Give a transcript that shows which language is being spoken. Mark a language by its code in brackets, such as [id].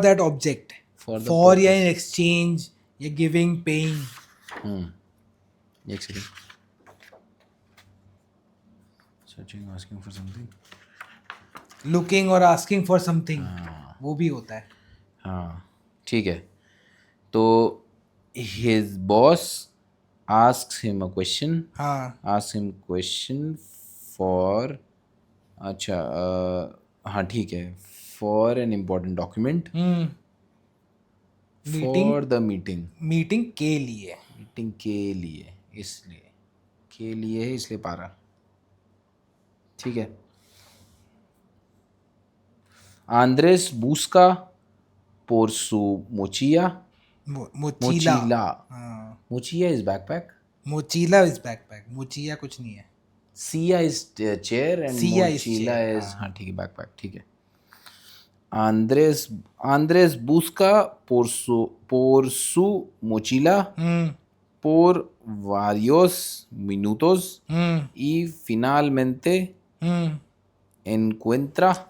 [en] that object, for या in exchange या giving paying, [hi] एक second, [en] searching asking for something, looking और asking for something, [hi] वो भी होता है, हाँ, ठीक है। तो [en] his boss asks him a question. [hi] हाँ [en] Asks him question for [hi] अच्छा हाँ ठीक है, [en] for an important document for the meeting. [hi] Meeting के लिए. मीटिंग के लिए, इसलिए के लिए है, इसलिए पारा. ठीक है. [es] Andres busca por su mochila. मोचीला. Mochila. [hi] हाँ [en] Mochila is backpack. [hi] मोचीला [en] Is backpack. [hi] Mochia कुछ नहीं है. [en] Sia is chair and Sia is mochila chair, is [hi] हाँ ठीक है [en] backpack. [hi] ठीक है. [es] Andres busca por su mochila por varios minutos y finalmente encuentra.